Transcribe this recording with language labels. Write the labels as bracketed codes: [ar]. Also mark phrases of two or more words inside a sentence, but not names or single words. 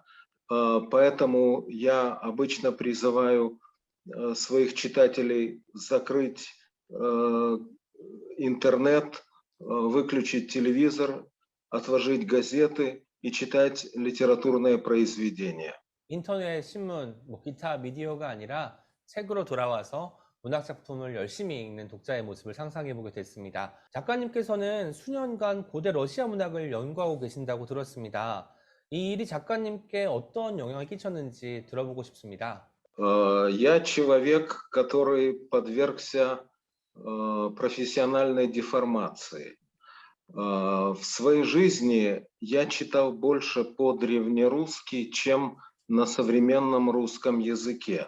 [ru] Поэтому я обычно призываю своих читателей закрыть интернет, выключить телевизор, отложить газеты и читать литературные произведения. [ko] 인터넷, 신문, 기타 미디어가 아니라 책으로 돌아와서 문학 작품을 열심히 읽는 독자의 모습을 상상해보게 됐습니다. 작가님께서는 수년간 고대 러시아 문학을 연구하고 계신다고 들었습니다. 이 일이 작가님께 어떤 영향을 끼쳤는지 들어보고 싶습니다. [ru] Я человек, который подвергся профессиональной деформации. В своей жизни я читал больше по-древнерусски, чем на современном русском языке.